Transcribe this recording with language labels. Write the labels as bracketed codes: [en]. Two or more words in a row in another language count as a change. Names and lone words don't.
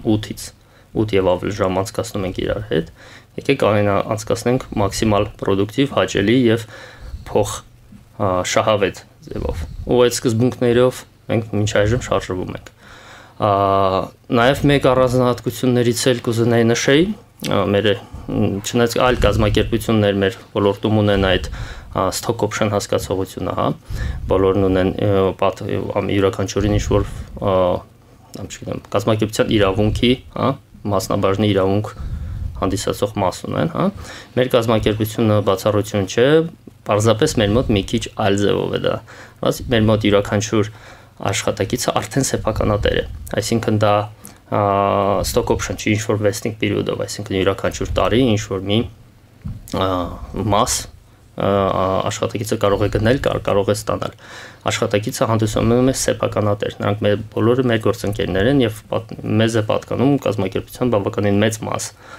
[hy] 8 եւ ավել ժամ անցկացնում ենք իրար հետ, եկեք անցկացնենք մաքսիմալ պրոդուկտիվ, հաճելի եւ փող շահավետ ձևով։ Ու այդ սկզբունքներով մենք մինչ այժմ շարժվում ենք։ Նաև մեկ առանձնահատկություններից էլ կուզենայի նշեի, մեր չնայած այլ կազմակերպություններ մեր ոլորտում ունեն այդ [en] stock option [hy] հասկացողությունը, հա, բոլորն ունեն յուրաքանչյուրին ինչ-որ չգիտեմ, կազմակերպության իրավունքի, հա, մասնաբաժնի իրավունք հանդիսացող մաս ունեն, հա։ Մեր կազմակերպությունը բացառություն չէ, պարզապես մեր մոտ մի քիչ այլ ձևով է դա։ Մեր մոտ յուրաքանչյուր աշխատակիցը արդեն սեփականատեր է, այսինքն դա [en] stock option [hy] չի ինչ-որ [en] vesting period- [hy] ով, այսինքն յուրաքանչյուր տարի ինչ-որ մի մաս աշխատակիցը կարող է գնել, կարող է ստանալ։ Աշխատակիցը հանդիսանում է սեփականատեր, նրանք բոլորը մեր գործընկերներ են եւ մեզ է պատկանում կազմակերպության բավականին մեծ մաս։